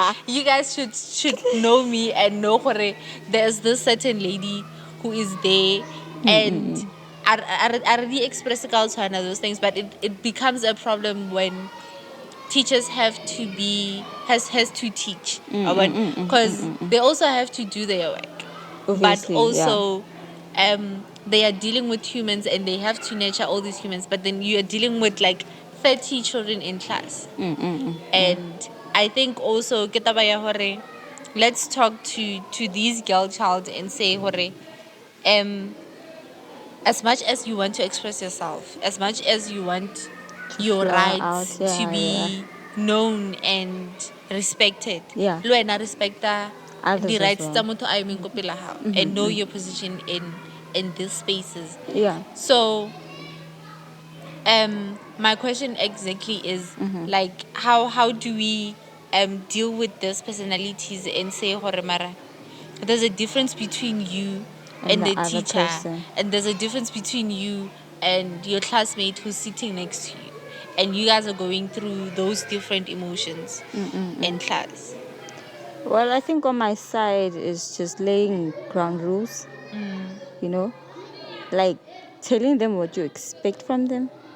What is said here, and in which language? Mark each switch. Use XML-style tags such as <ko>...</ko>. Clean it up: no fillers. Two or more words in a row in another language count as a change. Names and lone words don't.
<en>You guys should know me and know hore there's this certain lady who is there, and I already express those things, but it becomes a problem when teachers have to be has to teach because they also have to do their work, Obviously, but also they are dealing with humans and they have to nurture all these humans, but then you are dealing with like 30 children in class. And I think also</en> <st>ke taba ya hore,</st> <en>let's talk to these girl child and say hore, as much as you want to express yourself, as much as you want your fly rights out, yeah, to be known and respected, Yeah.</en> <st>le wena respecta</st> <en>Others the as rights well.</en> <st>tsa motho a emeng ko pela hao,</st> <en>and know your position in these spaces. Yeah. So my question exactly is like how do we deal with these personalities and say</en> <st>hore mara</st> <en>there's a difference between you And and the the other teacher, person. and there's a difference between you and your classmate who's sitting next to you, and you guys are going through those different emotions in class. Well, I think on my side is just laying ground rules, you know, like telling them what you expect from them.</en>